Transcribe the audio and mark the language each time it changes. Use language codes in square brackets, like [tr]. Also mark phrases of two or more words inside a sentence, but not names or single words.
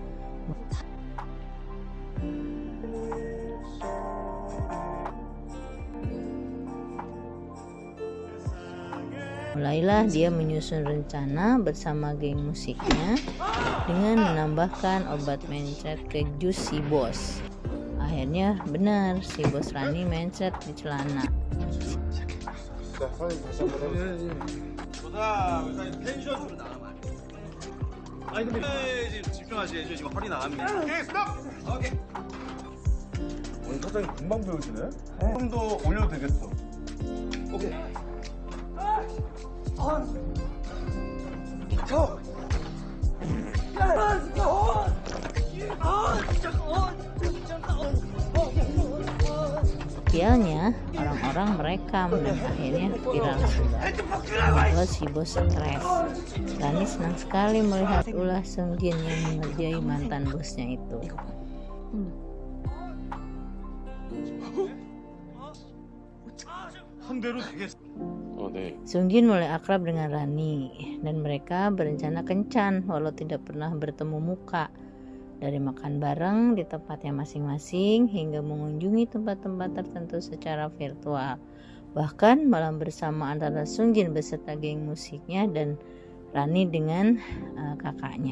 [id] Mulailah dia menyusun rencana bersama geng musiknya dengan menambahkan obat mencret ke jus si bos. Akhirnya benar, si bos Rani mencret di celana. [ko] 아니 근데 지금 집중하셔야죠. 지금 허리 나갑니다. [en] okay stop. [ko] 오케이. 오늘 사장님 금방 배우시네? 좀 더 올려도 되겠어. 오케이. [id] Idealnya orang-orang merekam dan akhirnya viral sudah. Membuat si bos stres. Rani senang sekali melihat ulah Sung Jin yang mengerjai mantan bosnya itu. [ko] 한 대로 되겠어. 네. [id] Sung Jin mulai akrab dengan Rani dan mereka berencana kencan walau tidak pernah bertemu muka. Dari makan bareng di tempatnya masing-masing hingga mengunjungi tempat-tempat tertentu secara virtual. Bahkan malam bersama antara Sung Jin beserta geng musiknya dan Rani dengan kakaknya.